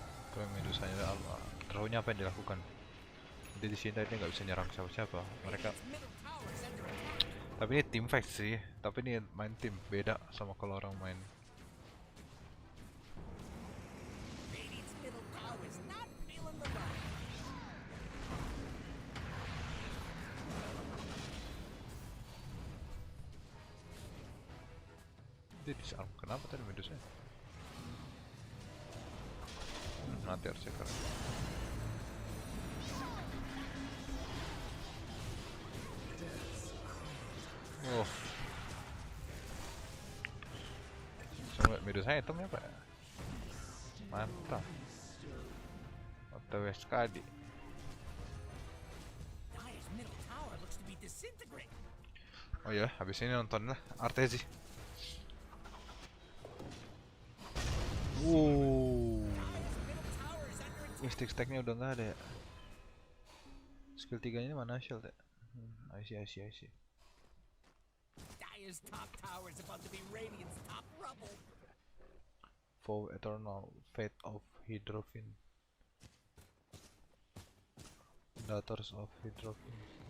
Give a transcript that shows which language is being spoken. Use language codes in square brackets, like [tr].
[id] Kalau medusanya terusnya apa yang dilakukan? Dia di sini tadi nggak bisa nyerang siapa-siapa. Mereka. [en] Middle tower is under attack. [id] Tapi ini tim fight sih. Tapi ini main tim beda sama kalau orang main. [en] Radiant's middle tower is not feeling the love. [id] Dia disarm. Kenapa tadi medusanya? Nanti harus cek. Oh. Sampai medusanya hitam ya pak? Mantap. OTW sekali. [en] Dire's middle tower looks to be disintegrating. [id] Oh ya, habis ini nonton lah Artezi. [en] Middle tower is under attack. [id] Stack-stacknya udah nggak ada ya. Skill 3 ini mana shield ya? [en] I see. Dire's top tower is about to be Radiant's top rubble. For Eternal Fate of Hydrophine. Daughters of Hydrophine.